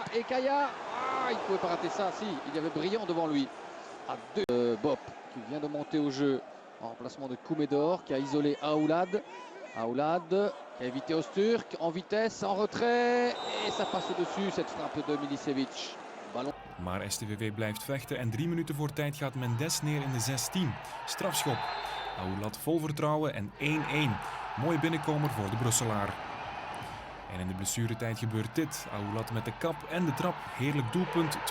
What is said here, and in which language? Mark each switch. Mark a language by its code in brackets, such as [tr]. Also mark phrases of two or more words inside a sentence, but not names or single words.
[fr] Et Kaya, il ne pouvait pas rater ça, si, il y avait brillant devant lui. À deux, Bop qui vient de monter au jeu en remplacement de Kumedor qui a isolé Aoulad. Aoulad qui a évité Osturk en vitesse, en retrait. Et ça passe au-dessus, cette frappe de Milicevic. Ballon. [nl] Maar STVV blijft vechten en 3 minuten voor tijd gaat Mendes neer in de 16. Strafschop. Aoulad vol vertrouwen en 1-1. Mooi binnenkomer voor de Brusselaar. En in de blessuretijd gebeurt dit. Aoulad met de kap en de trap. Heerlijk doelpunt 2-1.